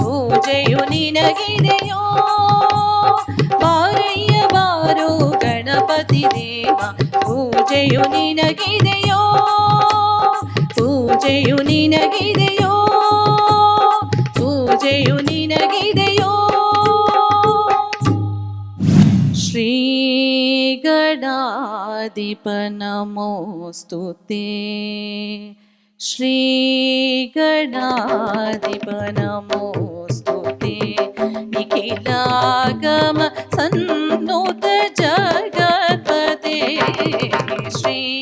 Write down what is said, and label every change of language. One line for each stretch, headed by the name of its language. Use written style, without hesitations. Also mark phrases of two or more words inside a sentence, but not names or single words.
Kannada: ಪೂಜೆಯು ನಿನಗಿದೆಯೋ ಬಾರಯ್ಯ ಬಾರೋ ಗಣಪತಿ ದೇವ ಪೂಜೆಯು ನಿನಗಿದೆಯೋ ಪೂಜೆಯು ನಿನಗಿದೆಯೋ ಪೂಜೆಯು ನಿನಗಿದೆಯೋ
Sanskrit: ಶ್ರೀ ಗಣಾಧಿಪ ನಮೋಸ್ತುತೇ ಶ್ರೀ ಗಣಾಧಿಪ ನಮೋಸ್ತುತೇ ನಿಖಿಲಾಗಮ ಸನ್ನುತ ಜಗತ್ಪತೆ ಶ್ರೀ